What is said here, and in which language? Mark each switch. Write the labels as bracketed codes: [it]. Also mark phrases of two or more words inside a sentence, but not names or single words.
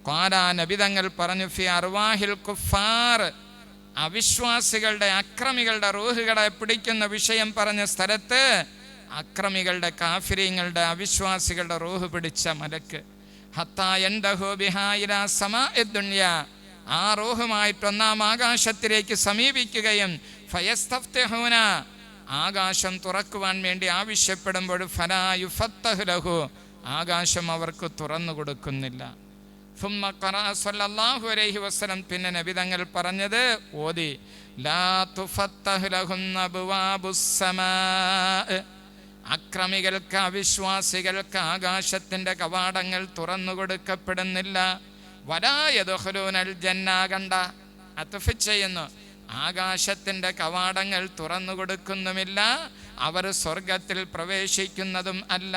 [ml] ഖാലാ നബിതങ്ങൾ പറഞ്ഞു [ar] في أرواح الكفار, [ml] അവിശ്വാസികളുടെ അക്രമികളുടെ റൂഹുകളെ പിടിക്കുന്ന വിഷയം പറഞ്ഞ സ്ഥലത്ത് അക്രമികളുടെ കാഫിരീങ്ങളുടെ അവിശ്വാസികളുടെ റൂഹ് പിടിച്ച മലക്ക് [ar] حتى ينتهي بها إلى سماء الدنيا, [ml] ആ റൂഹുമായിട്ട് ഒന്നാം ആകാശത്തിലേക്ക് സമീപിക്കുകയും ഫയസ്തഫ്തഹൂന, ആകാശം തുറക്കുവാൻ വേണ്ടി ആവശ്യപ്പെടുമ്പോൾ [ar] فلا يفتح له, [ml] ആകാശം അവർക്ക് തുറന്നു കൊടുക്കുന്നില്ല. [ar] ثم قرأ صلى الله عليه وسلم, [ml] പിന്നെ നബി തങ്ങൾ പറഞ്ഞത് ഓതി, [ar] لا تفتح لهم أبواب السماء, [ml] അക്രമികൾക്ക് അവിശ്വാസികൾക്ക് ആകാശത്തിന്റെ കവാടങ്ങൾ തുറന്നു കൊടുക്കപ്പെടുന്നില്ല. [ar] ولا يدخلون الجنة, [ml] കണ്ട അത്ഫ ചെയ്യുന്നു, ആകാശത്തിന്റെ കവാടങ്ങൾ തുറന്നു കൊടുക്കുന്നുമില്ല, അവർ സ്വർഗത്തിൽ പ്രവേശിക്കുന്നതും അല്ല.